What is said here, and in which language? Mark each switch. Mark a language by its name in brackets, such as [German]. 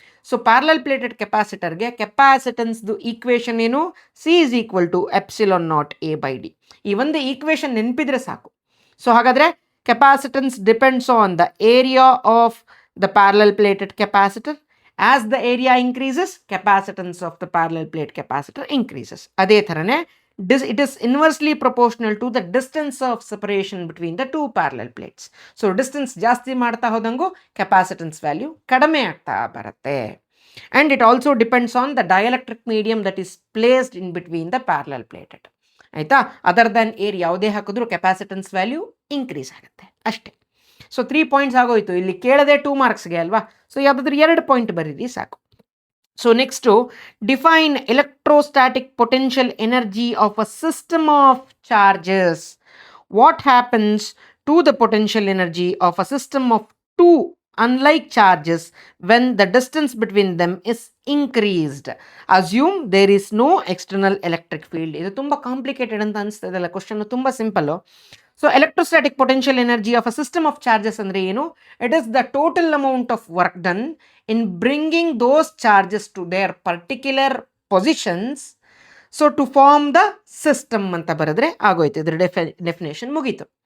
[Kannada] So parallel plated ಕೆಪಾಸಿಟರ್ಗೆ ಕೆಪಾಸಿಟನ್ಸ್ದು equation ಏನು, [English] C is equal to epsilon naught A by D. [Kannada] ಈ ಒಂದು equation ನೆನಪಿದ್ರೆ ಸಾಕು. [English] So ಹಾಗಾದರೆ capacitance depends on the area of the parallel plated capacitor. As the area increases, capacitance of the parallel plate capacitor increases. [Kannada] ಅದೇ ಥರನೇ [English] it is inversely proportional to the distance of separation between the two parallel plates. [Kannada] So distance ಜಾಸ್ತಿ ಮಾಡ್ತಾ ಹೋದಂಗೂ capacitance value ಕಡಿಮೆ ಆಗ್ತಾ ಬರುತ್ತೆ. [English] And it also depends on the dielectric medium that is placed in between the parallel plated. [Kannada] ಆಯಿತಾ, other than air ಯಾವುದೇ ಹಾಕಿದ್ರೂ capacitance value increase ಆಗುತ್ತೆ ಅಷ್ಟೇ. ಸೊ 3 ಪಾಯಿಂಟ್ಸ್ ಆಗೋಯ್ತು. ಇಲ್ಲಿ ಕೇಳದೆ 2 ಮಾರ್ಕ್ಸ್ಗೆ ಅಲ್ವಾ. ಸೊ ಯಾವುದಾದ್ರೂ 2 ಪಾಯಿಂಟ್ ಬರೀರಿ ಸಾಕು. [English] So next, define electrostatic potential energy of a system of charges. What happens to the potential energy of a system of 2 unlike charges when the distance between them is increased? Assume there is no external electric field. [Kannada] ಇದು ತುಂಬ complicated ಅಂತ ಅನಿಸ್ತದಲ್ಲ, question ತುಂಬ simple. So electrostatic potential energy of a system of charges ಅಂದರೆ ಏನು? [English] It is the total amount of work done in bringing those charges to their particular positions. [Kannada] So [English] to form the system [Kannada] ಅಂತ ಬರೆದ್ರೆ ಆಗೋಯ್ತು, ಇದ್ರ definition ಮುಗೀತು.